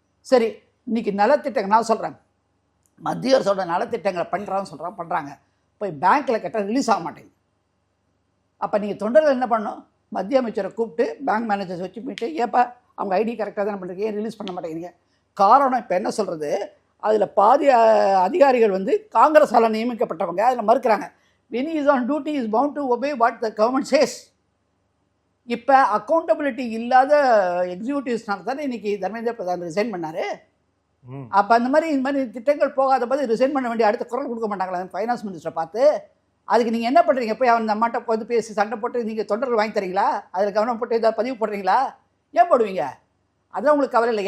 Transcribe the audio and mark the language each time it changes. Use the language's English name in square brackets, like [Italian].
[Tamil] சரி, இன்றைக்கி நலத்திட்டங்கள் நான் சொல்கிறேன், மத்திய அரசோட நலத்திட்டங்களை பண்ணுறாங்க, போய் பேங்க்கில் கேட்டால் ரிலீஸ் ஆக மாட்டேங்குது. அப்போ நீங்கள் தொண்டர்கள் என்ன பண்ணணும்? மத்திய அமைச்சரை கூப்பிட்டு பேங்க் மேனேஜர்ஸ் வச்சு போயிட்டு, ஏப்பா அவங்க ஐடி கரெக்டாக தானே பண்ணுறீங்க, ஏன் ரிலீஸ் பண்ண மாட்டேங்கிறீங்க? காரணம் இப்போ என்ன சொல்கிறது, அதில் பாதி அதிகாரிகள் வந்து காங்கிரஸால் நியமிக்கப்பட்டவங்க, அதில் மறுக்கிறாங்க. [English] when he is on duty is bound to obey what the government says. [Tamil] இப்போ அக்கௌண்டபிலிட்டி இல்லாத எக்ஸிக்யூட்டிவ்ஸ்னால தானே இன்றைக்கி தர்மேந்திர பிரதான் ரிசைன் பண்ணார். அப்போ இந்த மாதிரி திட்டங்கள் போகாத போது ரிசைன் பண்ண வேண்டிய அடுத்த குரல் கொடுக்க மாட்டாங்களா ஃபைனான்ஸ் மினிஸ்டரை பார்த்து? அதுக்கு நீங்கள் என்ன பண்ணுறீங்க? போய் அவன் அம்மாட்ட வந்து பேசி சண்டை போட்டு நீங்கள் தொண்டர்கள் வாங்கி தரீங்களா? அதில் கவனம் போட்டு ஏதாவது பதிவு போடுறீங்களா? ஏன் போடுவீங்க? அதெல்லாம் உங்களுக்கு கவலை இல்லை.